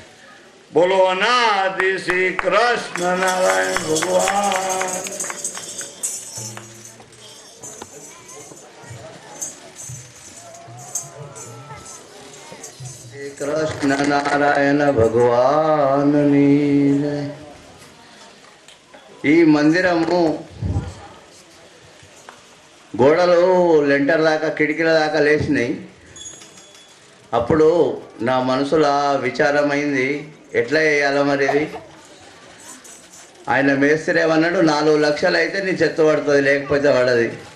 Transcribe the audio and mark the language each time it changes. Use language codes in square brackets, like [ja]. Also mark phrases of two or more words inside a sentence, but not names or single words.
[gu] બોલો અનાદિ શ્રી કૃષ્ણ નારાયણ ભગવાન. શ્રી કૃષ્ણ નારાયણ ભગવાનની જય. [te] ఈ మందిరము గోడలు లెంటర్ దాకా కిటికీల దాకా లేచినాయి. అప్పుడు నా మనసులో విచారమైంది, ఎట్లా చేయాలో మరి ఇది. ఆయన మేస్త్రి ఏమన్నాడు, 4 లక్షలు అయితే నీ చెత్త పడుతుంది, లేకపోతే పడది.